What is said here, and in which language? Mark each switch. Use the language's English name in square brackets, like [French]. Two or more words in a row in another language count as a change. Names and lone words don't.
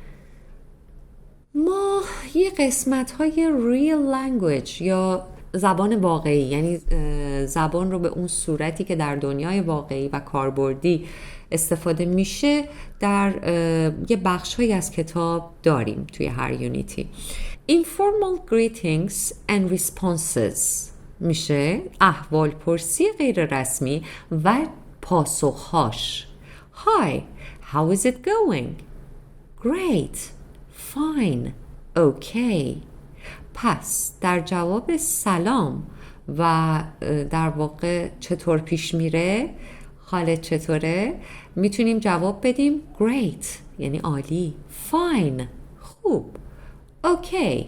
[Persian] ما یه قسمت های [English] real language [Persian] یا زبان واقعی، یعنی زبان رو به اون صورتی که در دنیای واقعی و کاربردی استفاده میشه در یه بخش هایی از کتاب داریم توی هر یونیتی. [English] Informal greetings and responses [Persian] میشه احوال پرسی غیر رسمی و پاسخهاش. [English] Hi, how is it going? Great, fine, okay. [Persian] پس در جواب سلام و در واقع چطور پیش میره، حالت چطوره، میتونیم جواب بدیم great یعنی عالی، fine خوب، okay.